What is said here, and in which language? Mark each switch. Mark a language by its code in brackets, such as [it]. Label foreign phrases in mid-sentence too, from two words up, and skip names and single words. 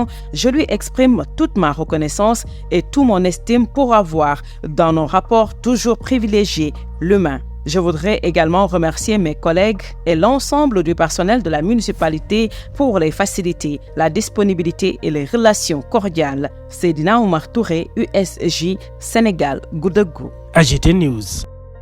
[fr] Je lui exprime toute ma reconnaissance et tout mon estime pour avoir, dans nos rapports toujours privilégiés, l'humain. Je voudrais également remercier mes collègues et l'ensemble du personnel de la municipalité pour les facilités, la disponibilité et les relations cordiales. Seydina Oumar Touré, USJ, Sénégal, Goudeggou. AGT News.